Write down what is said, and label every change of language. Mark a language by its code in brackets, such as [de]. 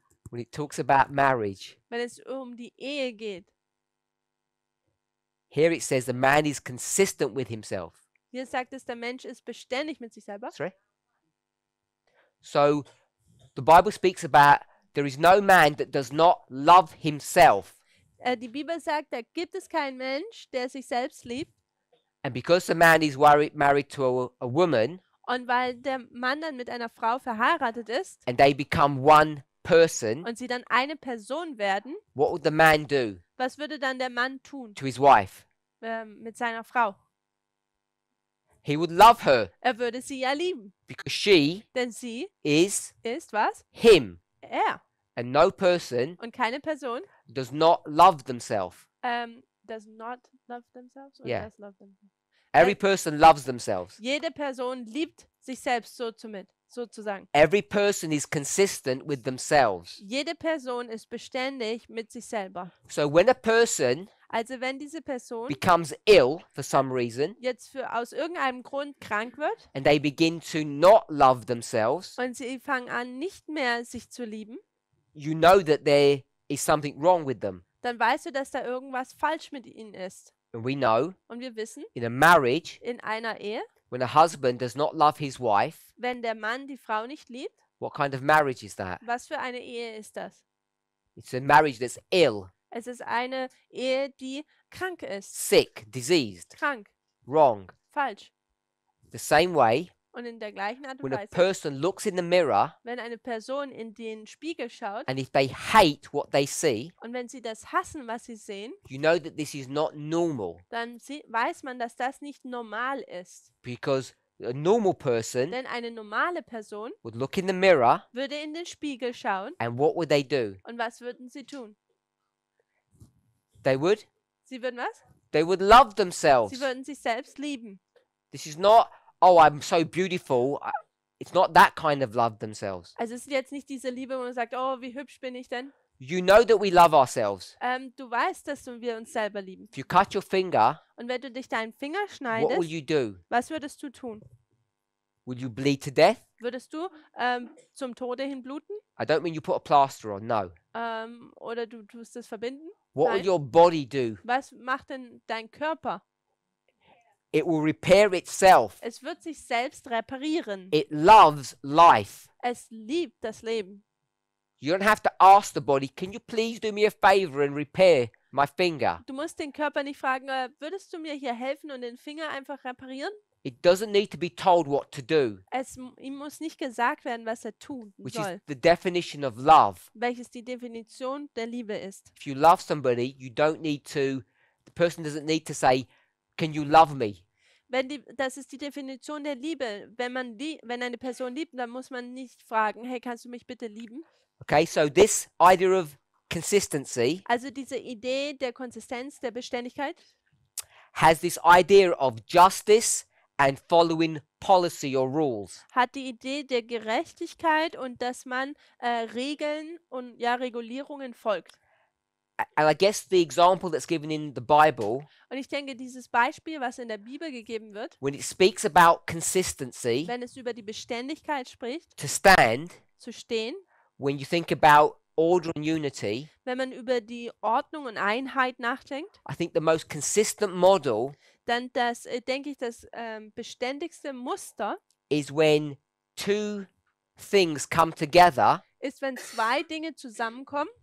[en] When it talks about marriage, [de] Wenn es um die Ehe geht. [en] here it says the man is consistent with himself. [de] Hier sagt es, der Mensch ist beständig mit sich selber. [en] Sorry? So the Bible speaks about there is no man that does not love himself. [de] Die Bibel sagt, da gibt es keinen Mensch, der sich selbst liebt. [en] And because the man is married to a woman [de] Und weil der Mann dann mit einer Frau verheiratet ist [en] and they become one person, [de] und sie dann eine Person werden, [en] what would the man do [de] was würde dann der Mann tun [en] to his wife? [de] mit seiner Frau? [en] He would love her [de] Er würde sie ja lieben, [en] because she [de] denn sie [en] is [de] ist was? [en] him. [de] Er. [en] And no person [de] Und keine Person [en] does not love themselves. does not love themselves or Yeah. does love themselves. Every person loves themselves. [de] Jede Person liebt sich selbst sozusagen. [en] Every person is consistent with themselves. [de] Jede Person ist beständig mit sich selber. [en] So when a person [de] Also wenn diese Person [en] becomes ill for some reason [de] jetzt aus irgendeinem Grund krank wird [en] and they begin to not love themselves, [de] und sie fangen an, nicht mehr sich zu lieben, [en] you know that there is something wrong with them. [de] dann weißt du, dass da irgendwas falsch mit ihnen ist. [en] And we know [de] Und wir wissen, [en] in a marriage, [de] in einer Ehe, [en] when a husband does not love his wife, [de] wenn der Mann die Frau nicht liebt, [en] what kind of marriage is that? [de] was für eine Ehe ist das? [en] It's a marriage that's ill, [de] Es ist eine Ehe, die krank ist. [en] sick, diseased, [de] Krank, [en] wrong. [de] falsch. [en] The same way, [de] Und in der gleichen Art und [en] when a [de] Weise, [en] person looks in the mirror [de] wenn eine Person in den Spiegel schaut [en] and if they hate what they see, [de] und wenn sie das hassen, was sie sehen, [en] you know that this is not normal [de] dann weiß man, dass das nicht normal ist. [en] because a normal person [de] Denn eine normale Person [en] would look in the mirror [de] würde in den Spiegel schauen [en] and what would they do? [de] und was würden sie tun? [en] They would [de] Was? [en] they would love themselves. [de] Sie würden sich selbst lieben. [en] This is not, oh, I'm so beautiful. It's not that kind of love themselves. [de] Also es ist jetzt nicht diese Liebe, wo man sagt, oh, wie hübsch bin ich denn? [en] You know that we love ourselves. [de] Du weißt, dass wir uns selber lieben. [en] If you cut your finger, [de] Und wenn du dich deinen Finger [en] what will [de] schneidest, [en] you do? [de] was würdest du tun? [en] Will you bleed to death? [de] Würdest du zum Tode hin bluten? [en] I don't mean you put a plaster on, no. [de] Oder du tust es verbinden? [en] What will [de] Nein. [en] your body do? [de] Was macht denn dein Körper? [en] It will repair itself. [de] Es wird sich selbst reparieren. [en] It loves life. [de] Es liebt das Leben. [en] You don't have to ask the body, can you please do me a favor and repair my finger? [de] Du musst den Körper nicht fragen, würdest du mir hier helfen und den Finger einfach reparieren? [en] It doesn't need to be told what to do, [de] Ihm muss nicht gesagt werden, was er tun [en] which is [de] soll, [en] the definition of love. [de] welches die Definition der Liebe ist. [en] If you love somebody, you don't need to, the person doesn't need to say, can you love me? [de] Das ist die Definition der Liebe. Wenn eine Person liebt, dann muss man nicht fragen, hey, kannst du mich bitte lieben? [en] Okay, so this idea of consistency [de] Also diese Idee der Konsistenz, der Beständigkeit, [en] has this idea of justice and following policy or rules. [de] hat die Idee der Gerechtigkeit und dass man Regeln und Regulierungen folgt. [en] And I guess the example that's given in the Bible, [de] Und ich denke, dieses Beispiel, was in der Bibel gegeben wird, [en] when it speaks about consistency, [de] wenn es über die Beständigkeit spricht, [en] to stand, [de] zu stehen, [en] when you think about order and unity, [de] wenn man über die Ordnung und Einheit nachdenkt, [en] I think the most consistent model [de] dann denke ich, das beständigste Muster [en] is when two things come together [de] ist, wenn zwei Dinge zusammenkommen,